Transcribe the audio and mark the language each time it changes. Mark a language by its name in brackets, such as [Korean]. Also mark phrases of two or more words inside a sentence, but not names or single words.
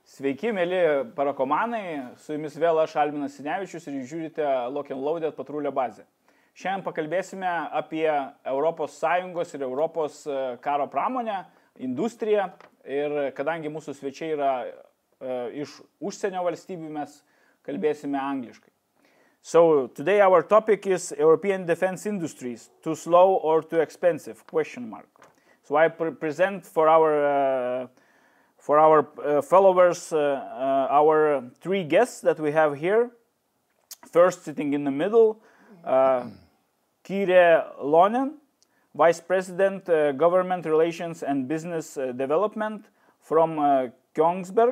[Lithuanian] Sveiki, mėly parakomanai, su jumis vėl aš Alminas Sinevičius ir jūs žiūrite Lock and Loaded Patrulio Bazę. Šiandien pakalbėsime apie ES ir Europos karo pramonę, industriją ir kadangi mūsų svečiai yra iš užsienio valstybių, mes kalbėsime angliškai. [English] So today our topic is European defense industries, too slow or too expensive? So I present for our followers our three guests that we have here. First, sitting in the middle, Kyrre Lohne, Vice President, Government Relations and Business Development from Kongsberg.